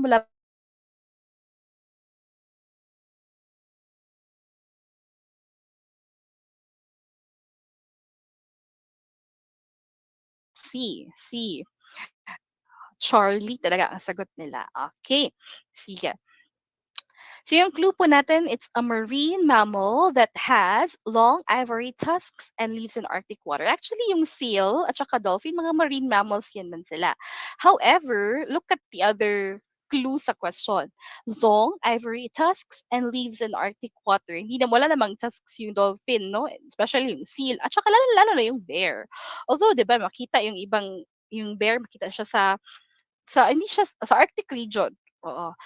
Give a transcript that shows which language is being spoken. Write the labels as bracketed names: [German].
[Filipino] Wala C, C. Charlie talaga ang sagot nila. Okay, sige. So yung clue po natin, [English] it's a marine mammal that has long ivory tusks and lives in Arctic water. Actually, yung seal at saka dolphin, mga marine mammals [Filipino] yan man sila. [English] However, look at the other clue sa question. Long ivory tusks and lives in Arctic water. [Filipino] Hindi na wala namang tusks yung dolphin, no? Especially yung seal. At saka lalo-lalo na yung bear. Although, di ba, makita yung bear, makita siya hindi siya sa Arctic region, oo.